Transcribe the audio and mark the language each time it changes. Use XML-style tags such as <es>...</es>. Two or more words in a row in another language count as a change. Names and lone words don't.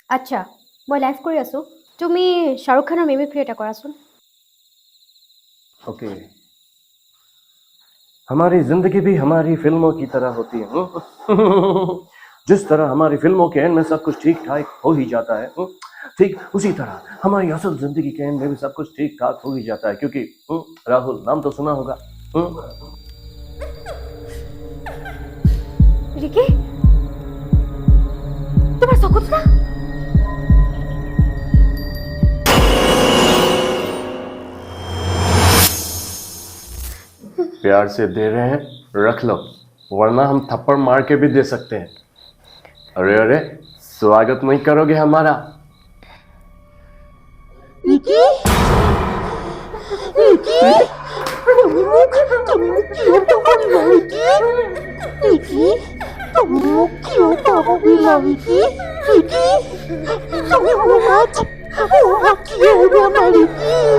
<as>আচ্ছা মই লাইভ কৰি আছোঁ তুমি শাহৰুখ খানৰ মিমিক্ৰি এটা কৰাচোন</as> <hi>ओके हमारी जिंदगी भी हमारी फिल्मों की तरह होती है जिस तरह हमारी फिल्मों के एंड में सब कुछ ठीक ठाक हो ही जाता है ठीक उसी तरह हमारी असल जिंदगी के एंड में भी सब कुछ ठीक ठाक हो ही जाता है क्योंकि राहुल नाम तो सुना होगा</hi> <as>ৰিকি তোমাৰ চকুত না</as> <hi>प्यार से दे रहे हैं रख लो वरना हम थप्पड़ मार के भी दे सकते हैं अरे अरे स्वागत नहीं करोगे हमारा</hi> <as>রিকি রিকি তুমি কিয় পাহৰিলা ৰিকি ৰিকি তুমি মোক কিয় পাহৰিলা ৰিকি ৰিকি তুমি মোৰ হাত কিয় এৰা ৰিকি</as>